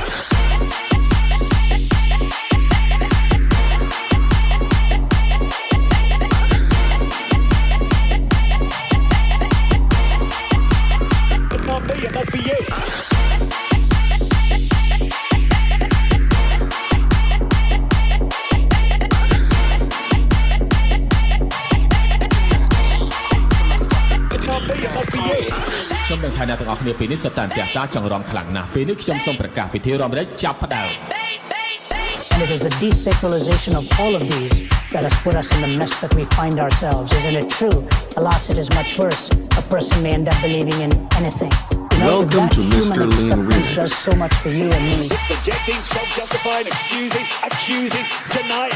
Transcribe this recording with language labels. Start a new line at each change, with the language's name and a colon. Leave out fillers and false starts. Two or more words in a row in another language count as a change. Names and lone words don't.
English: It's not me, it must be you. It's not me, it must be you.
Khmer: ខ្ញុំនឹងថាអ្នកទាំងអស់គ្នាពីនេះសុទ្ធតែអាសាចង់រំខ្លាំងណាស់ពេលនេះខ្ញុំសូមប្រកាសពិធីរំលែកចាប់ផ្ដើម
English: And it is the desacralization of all of these that has put us in the mess that we find ourselves. Isn't it true? Alas, it is much worse. A person may end up believing in anything. You know, Welcome if that to Mr. human Lean acceptance Remix. does so much for you and me. Projecting, self-justifying, excusing, accusing, denying.